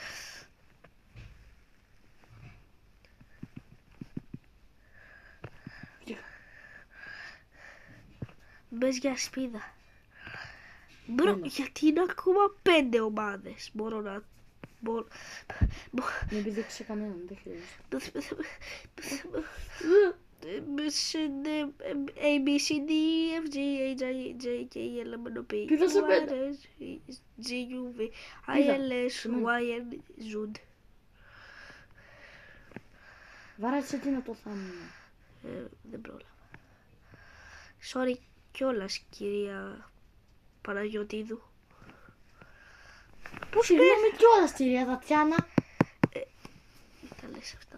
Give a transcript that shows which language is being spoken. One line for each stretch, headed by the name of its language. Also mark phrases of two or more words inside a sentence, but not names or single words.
Greek: Μπες για σπίδα. Μπρο, γιατί είναι ακόμα 5 ομάδες? Μπορώ να... Μην πηδήξει κανέναν, δεν χρειάζεται.
English: A, B, C, D, E, F, G, H, I, J, K, L, M, N, P,
Greek: Πήδα σε
English: Q, R,
Greek: πέντε.
English: S, G, U, V, I, L, S, Y, N, Z.
Greek: Βάρασε τι να το θάμουν. Δεν πρόλαβα. Sorry κιόλας, κυρία Παναγιωτίδου. Πώς συγγνώμη κιόλας, κυρία Τατιάνα. Μην τα λες αυτά.